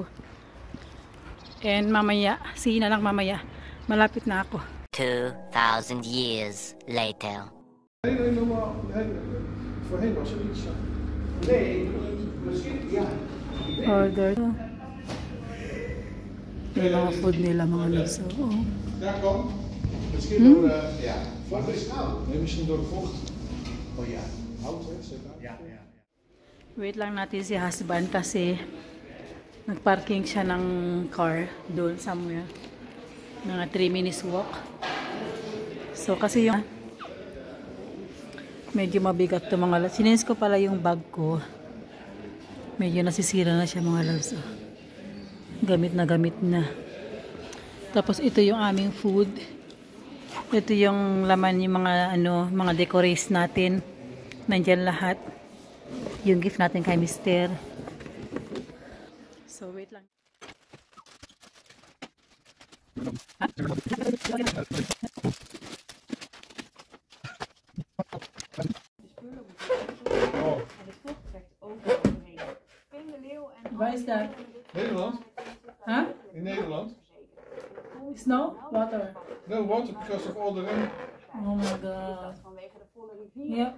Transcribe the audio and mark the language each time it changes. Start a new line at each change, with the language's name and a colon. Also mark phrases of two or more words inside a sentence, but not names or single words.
Filipino: And mamaya, see na lang mamaya, malapit na ako.
English: 2,000 years later. Order.
Filipino: May mga food nila mga lods. Oo.
Dutch: Ja, vocht is koud. Nee, misschien door de vocht. Oh ja, hout hè, ja.
Filipino: Wait lang natin si husband kasi nagparking siya ng car doon somewhere.
English: Mga 3 minutes walk.
Filipino: So kasi yung medyo mabigat to mga loves. Sinens ko pala yung bag ko. Medyo nasisira na siya mga loves. Gamit na. Tapos ito yung aming food. Ito yung laman yung mga decorations natin. Nandiyan lahat. Yung gift natin kay Mr.
English: So wait lang.
Dutch: Waar is dat? Nederland? Huh? In Nederland?
English: Snow? Water. No water because of all the rain. Oh my god.
Dutch: Vanwege de volle rivier. Ja.